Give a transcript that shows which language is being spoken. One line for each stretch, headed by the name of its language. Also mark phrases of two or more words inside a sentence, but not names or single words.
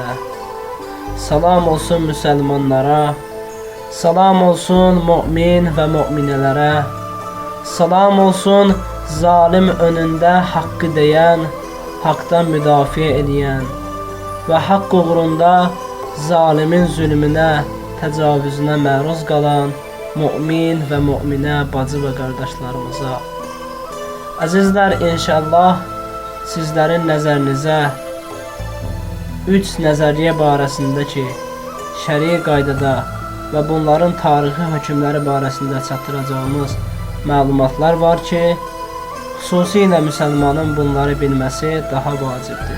Turkish: Salam olsun Müslümanlara, salam olsun mümin ve müminelere, salam olsun zalim önünde hakkı diyen, haktan
Azerbaijani: müdafiə edən
Turkish: ve hak uğrunda zalimin zulmüne, tecavüzüne
Azerbaijani: məruz qalan
Turkish: mümin ve müminə bacı ve kardeşlerimize.
Azerbaijani: Əzizlər, inşallah sizlərin nəzərinizə 3 nəzəriyyə barəsində ki, şəri qaydada və bunların tarixi hökmləri barəsində çatdıracağımız məlumatlar var ki, xüsusilə müsəlmanın bunları bilməsi daha vacibdir.